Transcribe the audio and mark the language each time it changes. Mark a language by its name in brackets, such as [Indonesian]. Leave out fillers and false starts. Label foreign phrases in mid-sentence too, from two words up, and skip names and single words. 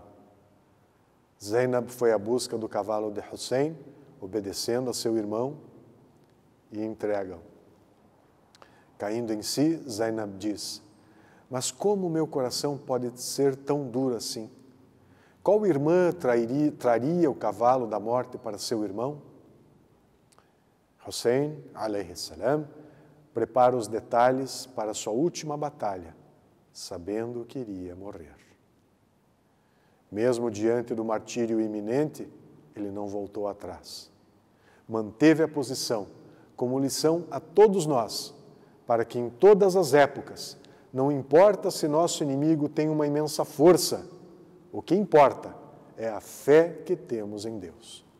[Portuguese] Zainab foi à busca do cavalo de Hussein, obedecendo a seu irmão, e entrega-o. Caindo em si, Zainab diz: mas como meu coração pode ser tão duro assim? Qual irmã traria o cavalo da morte para seu irmão? [Arabic] Hussein, عليه السلام, [Portuguese] prepara os detalhes para sua última batalha, sabendo que iria morrer. Mesmo diante do martírio iminente, ele não voltou atrás. Manteve a posição como lição a todos nós, para que em todas as épocas, não importa se nosso inimigo tem uma imensa força, o que importa é a fé que temos em Deus.